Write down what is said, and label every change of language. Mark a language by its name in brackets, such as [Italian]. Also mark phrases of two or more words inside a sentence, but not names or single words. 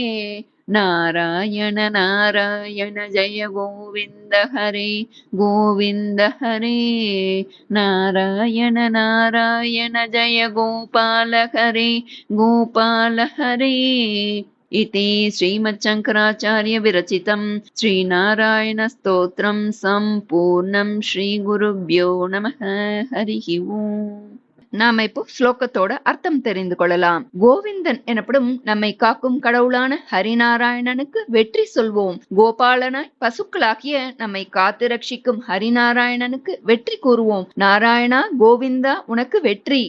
[Sanskrit] नारायण नारायण जय गोविन्द हरे गोविन्द हरे नारायण नारायण जय गोपाल हरे गोपाल हरे इति श्रीमच्छङ्कराचार्य विरचितं श्रीनारायणस्तोत्रं सम्पूर्णं श्रीगुरुभ्यो नमः हरिः ओम्. [Tamil] நாம இப்போ ஸ்லோகத்தோட அர்த்தம் தெரிந்து கொள்ளலாம். கோவிந்தன் எனப்படும் நம்மை காக்கும் கடவுளான ஹரிநாராயணனுக்கு வெற்றி சொல்வோம். கோபாலனாய் பசுக்களாக்கிய நம்மை காத்து ரட்சிக்கும் ஹரிநாராயணனுக்கு வெற்றி கூறுவோம். நாராயணா கோவிந்தா உனக்கு வெற்றி.